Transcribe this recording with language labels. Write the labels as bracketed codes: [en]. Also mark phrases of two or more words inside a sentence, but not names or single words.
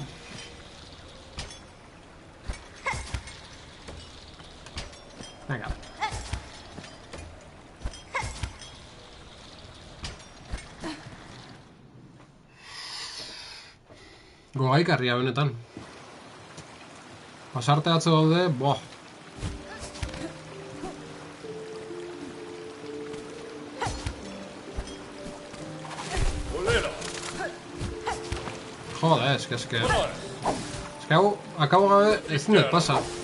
[eu] Venga. Gogaikarria benetan. Pasarte atzo daude, boh. [es] Joder, es que [eu] hau, akabo gabe ezin dut pasa.